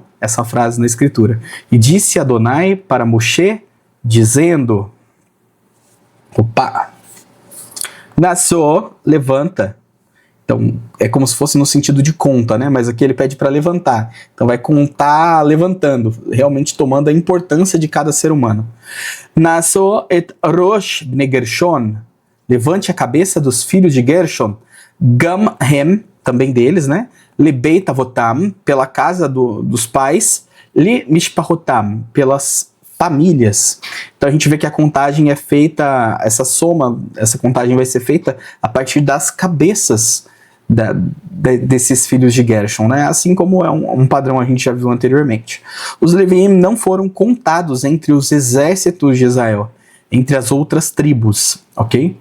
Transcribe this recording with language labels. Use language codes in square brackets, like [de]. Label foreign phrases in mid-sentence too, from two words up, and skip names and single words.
[pt] Essa frase na escritura. E disse Adonai para Moshe, dizendo... Opa! Nassô, levanta. Então, é como se fosse no sentido de conta, né? Mas aqui ele pede para levantar. Então vai contar levantando, realmente tomando a importância de cada ser humano. [he] נשא את ראש בני גרשון. [pt] Levante a cabeça dos filhos de Gershon. [he] גם הם, [pt] também deles, né? [he] לבית אבותם, [pt] pela casa dos pais. [he] למשפחותם, [pt] pelas famílias. Então a gente vê que a contagem é feita, essa soma, essa contagem vai ser feita a partir das cabeças desses filhos de Gershon, né? Assim como é um padrão a gente já viu anteriormente. Os Leviim não foram contados entre os exércitos de Israel, entre as outras tribos, ok?